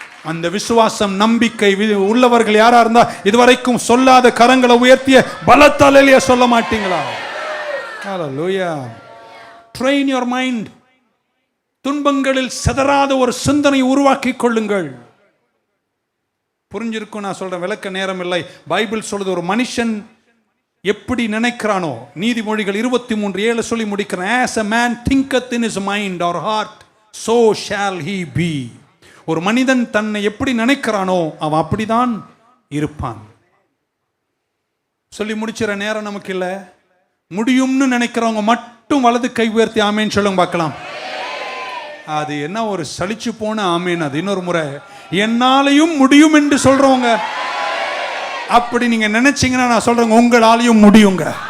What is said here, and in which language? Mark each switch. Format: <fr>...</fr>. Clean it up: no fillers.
<ta>அந்த விசுவாசம் நம்பிக்கை உள்ளவர்கள் யாரா இருந்தா இதுவரைக்கும் சொல்லாத கரங்களை உயர்த்திய பலத்தாலேயே சொல்ல மாட்டீங்களா? ஹல்லேலூயா.</ta> <en>Train your mind.</en> <ta>துன்பங்களில் சிதறாத ஒரு சிந்தனை உருவாக்கி கொள்ளுங்கள். புரிஞ்சிருக்கும் நான் சொல்றேன், விளக்க நேரம் இல்லை. பைபிள் சொல்றது, ஒரு மனுஷன் எப்படி நினைக்கிறானோ, நீதிமொழிகள் 23:7 சொல்லி முடிக்கிறேன்.</ta> <en>as a man thinketh in his mind or heart, so shall he be.</en> <ta>ஒரு மனிதன் தன்னை எப்படி நினைக்கிறானோ அவன் அப்படிதான் இருப்பான். சொல்லி முடிச்சிற நேரம் நமக்கு இல்லை. முடியும்னு நினைக்கிறவங்க மட்டும் வலது கை உயர்த்தி ஆமேன்னு சொல்லுங்க பார்க்கலாம். அது என்ன ஒரு சலிச்சு போன ஆமேன். அது இன்னொரு முறை, என்னாலையும் முடியும் என்று சொல்றவங்க, அப்படி நீங்க நினைச்சீங்கன்னா நான் சொல்றேங்க, உங்களாலையும் முடியுங்க.</ta>